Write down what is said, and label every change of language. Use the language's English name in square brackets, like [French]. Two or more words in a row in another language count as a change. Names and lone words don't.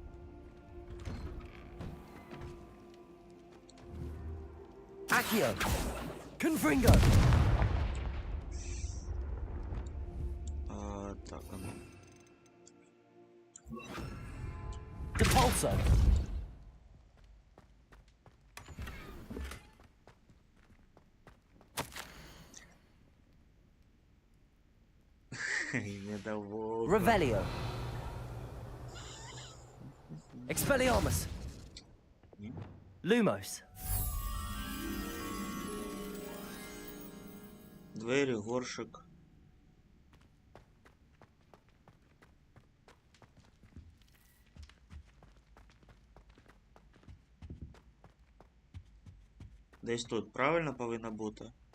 [Latin] Accio. Confringo. [Ukrainian] Так, а ну. [Latin] Depulso. [Ukrainian] Недовго. [Latin] Revelio. Expelliarmus. Lumos. [Ukrainian] Двері, горшик. Десь тут правильно повинно бути?